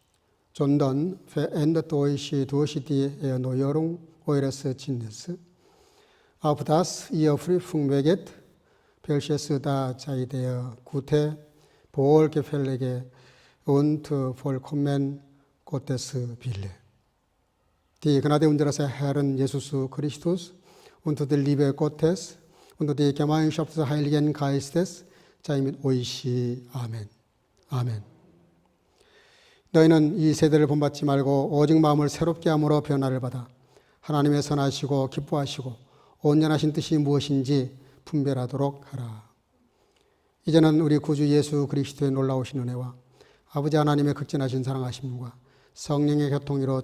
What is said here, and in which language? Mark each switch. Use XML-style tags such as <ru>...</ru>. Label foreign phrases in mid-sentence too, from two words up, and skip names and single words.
<de>sondern verändert euch durch die Erneuerung eures Sinnes, auf dass ihr prüfen möget, welches da sei der gute, wohlgefällige und vollkommen Gottes Wille. Die Gnade unseres Herrn Jesus Christus und die Liebe Gottes und die Gemeinschaft des Heiligen Geistes sei mit euch.</de> <ko>아멘. 아멘. 너희는 이 세대를 본받지 말고 오직 마음을 새롭게 함으로 변화를 받아 하나님의 선하시고 기뻐하시고 온전하신 뜻이 무엇인지 분별하도록 하라. 이제는 우리 구주 예수 그리스도의 놀라우신 은혜와 아버지 하나님의 극진하신 사랑하심과 성령의 교통으로</ko>